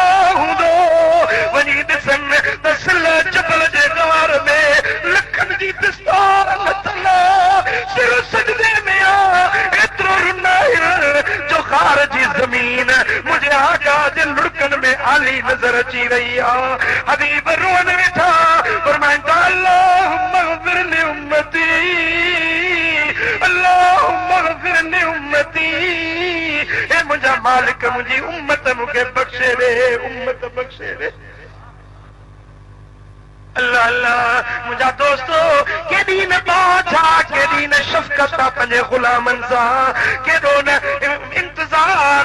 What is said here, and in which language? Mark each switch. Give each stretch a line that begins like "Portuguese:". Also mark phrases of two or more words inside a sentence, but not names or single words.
Sindhi: हूंदो वञी ॾिसनि त सिल जबल जे गार में लखनि जी दस्तार लथल सिर सजदे में आहे एतिरो रुनाइल जो गार जी ज़मीन मुंहिंजे आका जे लुड़कनि में आली नज़र अची रही आहे हबीब रोअण वेठा फरमाईंदा
Arabic: اللهم اغفر لأمتي اللهم اغفر لأمتي
Sindhi: ए मुंहिंजा मालिक मुंहिंजी उम्मत मूंखे बख़्शे ॾे उम्मत बख़्शे ॾे अल्लाह अल्लाह मुंहिंजा दोस्तो केॾी न बाछा केॾी न शफ़क़त आहे पंहिंजे ग़ुलामनि सां केॾो न इंतज़ार